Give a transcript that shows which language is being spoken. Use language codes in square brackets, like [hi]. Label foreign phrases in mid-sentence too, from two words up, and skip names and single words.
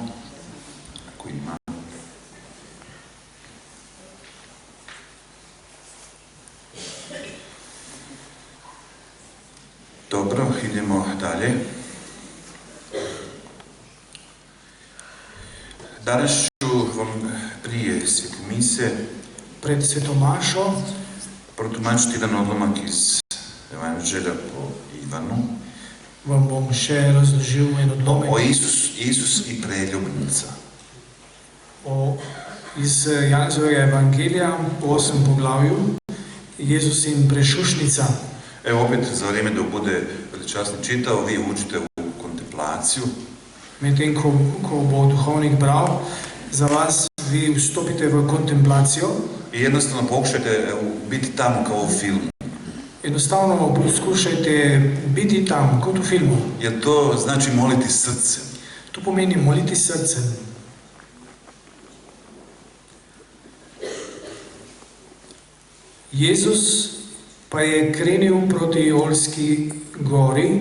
[hr] Ako ima. Dobro, idemo dalje. Danas ću vam prije Svete mise [sl] Pred svetomašo [hr] protumačiti jedan odlomak iz Evanđelja po Ivanu. [sl] vam bom še razložil en odlomek [hr] O Isus i preljubnica. [sl] iz Janezovega evangelija v 8. poglavju Jezus in prešušnica. [hr] Evo opet za vrijeme dok bude veličasni čitao, vi učite u kontemplaciju. [sl] Medtem, ko bo duhovnik bral, za vas vi vstopite v kontemplacijo. [hr] I jednostavno pokušajte biti tamo kao u filmu. [sl] Enostavno poskušajte biti tam, kot v filmu. [hr] Jer to znači moliti srcem. [sl] To pomeni moliti srcem. Jezus pa je krenil proti Olski gori.